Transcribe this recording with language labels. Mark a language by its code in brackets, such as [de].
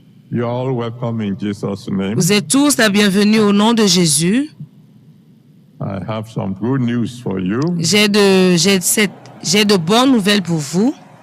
[en] You're all welcome in Jesus' name. [fr] Vous êtes tous la bienvenue au nom de Jésus. [en] I have some good news for you. [fr] J'ai de bonnes nouvelles pour vous.